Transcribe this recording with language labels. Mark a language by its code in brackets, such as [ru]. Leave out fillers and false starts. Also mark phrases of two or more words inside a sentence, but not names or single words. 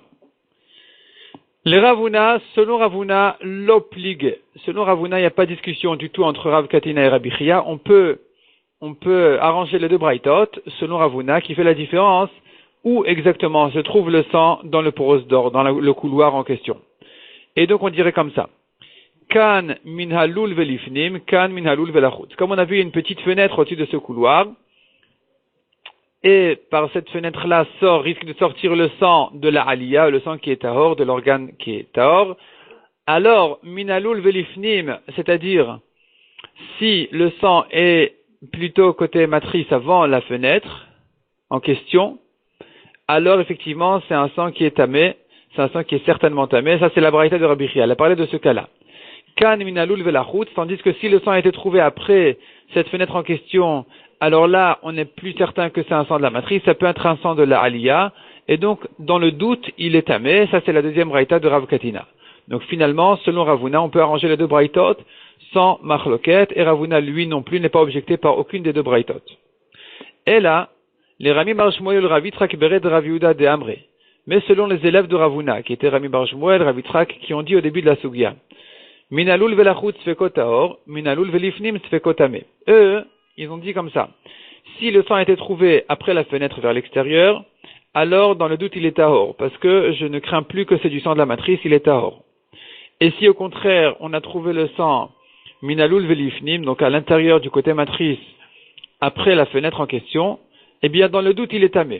[fr] Les Ravuna, selon Ravuna, l'oplig. Selon Ravuna, il n'y a pas de discussion du tout entre Rav Katina et Rabbi Chia. On peut arranger les deux braïtot, selon Ravuna, qui fait la différence où exactement se trouve le sang dans le prosdor, dans le couloir en question. Et donc on dirait comme ça. [arc] Kan min halul velifnim, kan min halul velachut. [fr] Comme on a vu, il y a une petite fenêtre au-dessus de ce couloir. Et par cette fenêtre-là risque de sortir le sang de la aliyah, le sang qui est tahor, de l'organe qui est tahor. Alors, [arc] min halul velifnim, [fr] c'est-à-dire, si le sang est plutôt côté matrice avant la fenêtre en question, alors effectivement c'est un sang qui est tamé, c'est un sang qui est certainement tamé. Ça c'est la braïta de Rabbi Chia. Elle a parlé de ce cas-là. [arc] Kan minalul velachut, [fr] tandis que si le sang a été trouvé après cette fenêtre en question, alors là on n'est plus certain que c'est un sang de la matrice, ça peut être un sang de la aliyah, et donc dans le doute il est tamé. Ça c'est la deuxième braïta de Rav Katina. Donc finalement, selon Ravuna, on peut arranger les deux braïtot sans machloket, et Ravuna lui non plus n'est pas objecté par aucune des deux braïtot. Et là, les Rami Bar Shmuel Rav Yitzhak Bered Rav Yehuda de Amré. Mais selon les élèves de Ravuna, qui étaient Rami Bar Shmuel, Rav Yitzhak, qui ont dit au début de la Sugya, [arc] Minalul velachut sfekot tahor, minalul velifnim sfekot tamé. [fr] Eux, ils ont dit comme ça. Si le sang a été trouvé après la fenêtre vers l'extérieur, alors dans le doute il est tahor, parce que je ne crains plus que c'est du sang de la matrice, il est tahor. Et si au contraire on a trouvé le sang [arc] minalul velifnim, [fr] donc à l'intérieur du côté matrice, après la fenêtre en question, eh bien, dans le doute, il est tamé.